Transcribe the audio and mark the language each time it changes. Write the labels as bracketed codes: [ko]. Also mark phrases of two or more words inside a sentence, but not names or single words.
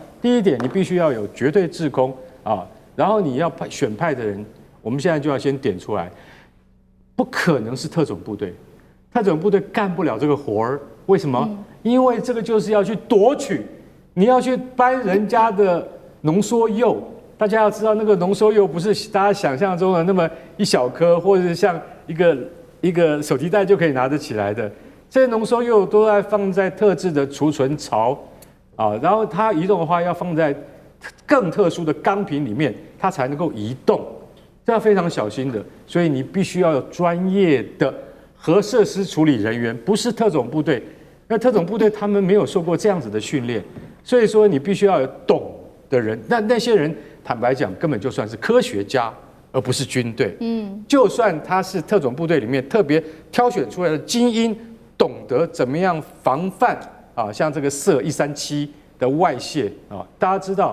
[zh] 第一點，你必須要有絕對制空啊。然後你要選派的人，我們現在就要先點出來，不可能是特種部队，特種部隊幹不了這個活兒。為什麼？因為這個就是要去奪取，你要去搬人家的濃縮鈾。大家要知道，那個濃縮鈾不是大家想象中的那麼一小顆，或者是像一個手提袋就可以拿得起來的。這些濃縮鈾都要放在特制的儲存槽啊，然後它移動的話要放在更特殊的鋼瓶裡面，它才能夠移動，這要非常小心的。所以你必須要有專業的核設施處理人員，不是特種部隊。那特種部隊他們沒有受過這樣子的訓練，所以說你必須要有懂的人。那些人坦白講，根本就算是科學家，而不是軍隊。就算他是特種部隊裡面特別挑選出來的精英，懂得怎麼樣防範啊，像這個銫137的外泄啊，大家知道。